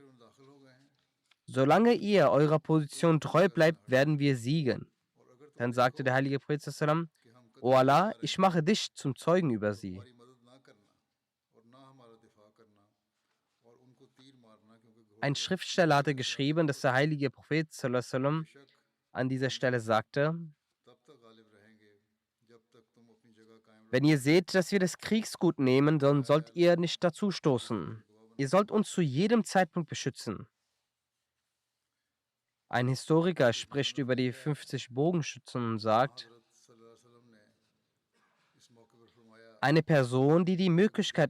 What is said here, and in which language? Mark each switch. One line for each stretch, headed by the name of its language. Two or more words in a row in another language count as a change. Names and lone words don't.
German: Solange ihr eurer Position treu bleibt, werden wir siegen. Dann sagte der heilige Prophet sallam: O Allah, ich mache dich zum Zeugen über sie. Ein Schriftsteller hatte geschrieben, dass der heilige Prophet
Arabic: صلى الله عليه وسلم
German: an dieser Stelle sagte: Wenn ihr seht, dass wir das Kriegsgut nehmen, dann sollt ihr nicht dazu stoßen. Ihr sollt uns zu jedem Zeitpunkt beschützen. Ein Historiker spricht über die 50 Bogenschützen und sagt: Eine Person, die die Möglichkeit